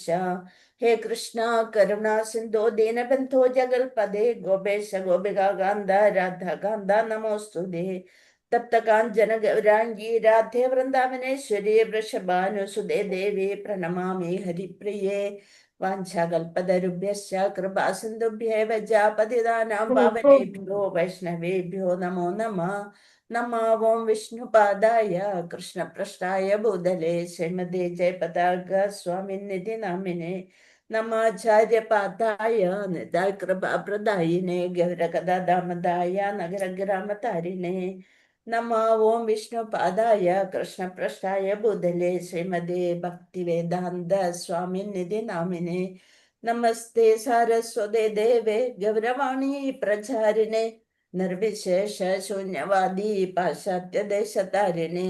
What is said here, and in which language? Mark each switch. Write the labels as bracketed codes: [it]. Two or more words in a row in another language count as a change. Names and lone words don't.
[sa] ഹേ കൃഷ്ണ കരുണ സിന്ധോ ദീനബന്ധോ ജഗൽപദേ ഗോപേശ ഗോപികാന്ത രാധാകാന്ത നമോസ്തുതേ. തപ്തകാഞ്ചന ഗൗരാംഗീ രാധേ വൃന്ദാവനേശ്വരി വൃഷഭാനുസുതേ ദേവി പ്രണമാമി ഹരിപ്രിയേ. വാഞ്ചാകൽപതരുഭ്യശ്ച കൃപാസിന്ധുഭ്യേവ ച പതിതാനാം പാവനേഭ്യോ വൈഷ്ണവേഭ്യോ നമോ നമഃ. നമോ ഓം വിഷ്ണുപാദായ കൃഷ്ണപൃഷ്ഠായ ഭൂതലേ ശ്രീമതേ ജയപതാക സ്വാമിനിധി നാമിനെ നമാചാര്യപാദായ നിതായ കൃപാപ്രദായിനെ ഗൗരകഥാദാമദായ നഗരഗ്രാമതാരിണേ. നമോ ഓം വിഷ്ണുപാദായ കൃഷ്ണപൃഷ്ഠായ ഭൂതലേ ശ്രീമതേ ഭക്തിവേദാന്ത സ്വാമിനിധി നാമിനെ നമസ്തേ സാരസ്വതേ ദേവേ ഗൗരവാണി പ്രചാരിണേ നിർവിശേഷ ശൂന്യവാദി പാശ്ചാത്യദേശതാരിണേ.